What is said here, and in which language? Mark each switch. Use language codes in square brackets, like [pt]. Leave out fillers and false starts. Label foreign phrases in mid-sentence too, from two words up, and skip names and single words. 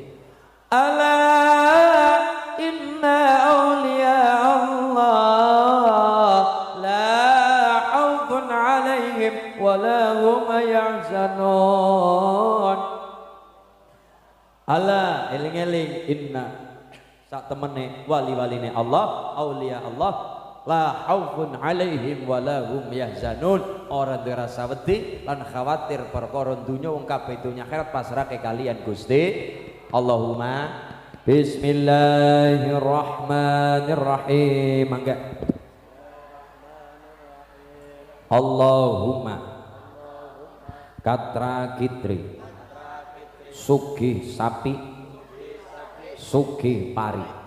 [ar] ألا إن أولياء الله لا خوف عليهم ولا هم يحزنون. [jv] Ala eling-eling inna sak temene wali-waline Allah, [ar] أولياء الله لا خوف عليهم ولا هم يحزنون. [jv] Ora duwe rasa wedi lan khawatir perkara dunya wong kabeh dunya akhirat pasrahke kalian Gusti. [ar] اللهم بسم الله الرحمن الرحيم. [jv] Mangga Allahumma katra kitri sugih sapi sugih pari.